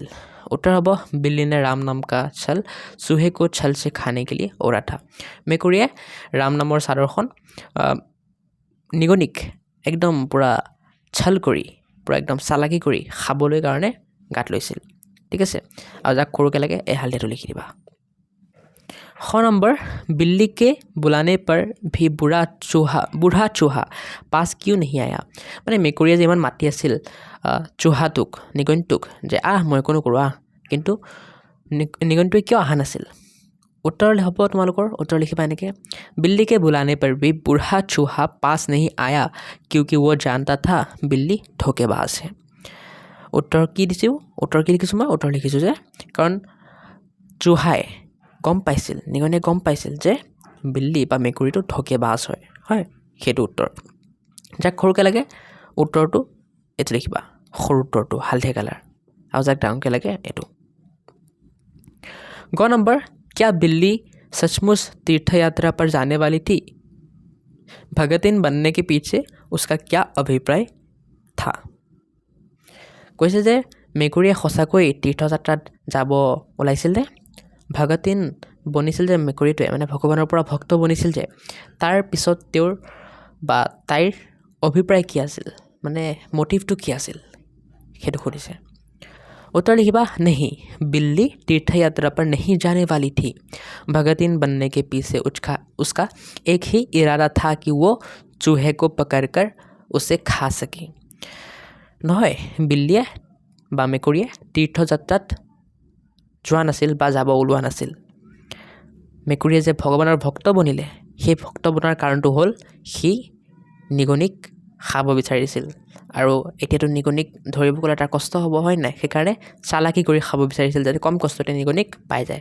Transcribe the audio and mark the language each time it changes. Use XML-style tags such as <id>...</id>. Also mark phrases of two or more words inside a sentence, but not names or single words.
<as>উত্তৰ হ'ব</as> <hi>बिल्ली ने राम नाम का छल चूहे को छल से खाने के लिए ओढ़ा था।</hi> <as>মেকুৰীয়ে ৰাম নামৰ চাদৰখন নিগনিক একদম পূৰা ছল কৰি, পূৰা একদম চালাকি কৰি খাবলৈ কাৰণে গাত লৈছিল, ঠিক আছে। আৰু যাক সৰুকৈ লাগে এই হালধীয়াটো লিখি দিবা। খ নম্বৰ</as> <hi>बिल्ली के बुलाने पर भी बूढ़ा चूहा पास क्यों नहीं आया।</hi> <as>মানে মেকুৰীয়ে যে ইমান মাতি আছিল চুহাটোক, নিগনিটোক, যে মই একো নকৰোঁ কিন্তু নিগনিটোৱে কিয় অহা নাছিল। উত্তৰ হ'ব তোমালোকৰ, উত্তৰ লিখিবা এনেকৈ</as> <hi>बिल्ली के बुलाने पर भी बूढ़ा चूहा पास नहीं आया क्योंकि वो जानता था बिल्ली धोखेबाज है।</hi> <as>উত্তৰ কি দিছোঁ, উত্তৰ কি লিখিছোঁ মই, উত্তৰ লিখিছোঁ যে কাৰণ চুহাই গম পাইছিল, নিগনিয়ে গম পাইছিল যে বিল্লী বা মেকুৰীটো ধোকেবাজ হয়, সেইটো উত্তৰ। যাক সৰুকৈ লাগে উত্তৰটো এইটো লিখিবা, সৰু উত্তৰটো হালধীয়া কালাৰ, আৰু যাক ডাঙৰকৈ লাগে এইটো। গ নম্বৰ</as> <hi>क्या बिल्ली सचमुच तीर्थ यात्रा पर जाने वाली थी। भगतिन बनने के पीछे उसका क्या अभिप्राय था।</hi> <as>কৈছে যে মেকুৰীয়ে সঁচাকৈ তীৰ্থযাত্ৰাত যাব ওলাইছিল যে, ভগতিন বনিছিল যে মেকুৰীটোৱে, মানে ভগৱানৰ পৰা ভক্ত বনিছিল যে, তাৰ পিছত তেওঁৰ বা তাইৰ অভিপ্ৰায় কি আছিল, মানে মটিভটো কি আছিল সেইটো সুধিছে। উত্তৰ লিখিবা</as> <hi>नहीं, बिल्ली तीर्थ यात्रा पर नहीं जाने वाली थी। भगतिन बनने के पीछे उसका एक ही इरादा था कि वो चूहे को पकड़कर उसे खा सके।</hi> <as>নহয়, বিল্লীয়ে বা মেকুৰীয়ে তীৰ্থযাত্ৰাত যোৱা নাছিল বা যাব ওলোৱা নাছিল। মেকুৰীয়ে যে ভগৱানৰ ভক্ত বনিলে সেই ভক্ত বনাৰ কাৰণটো হ'ল সি নিগনিক খাব বিচাৰিছিল, আৰু এতিয়াতো নিগনিক ধৰিব গ'লে তাৰ কষ্ট হ'ব, হয় নাই, সেইকাৰণে চালাকি কৰি খাব বিচাৰিছিল যাতে কম কষ্টতে নিগনিক পাই যায়।</as>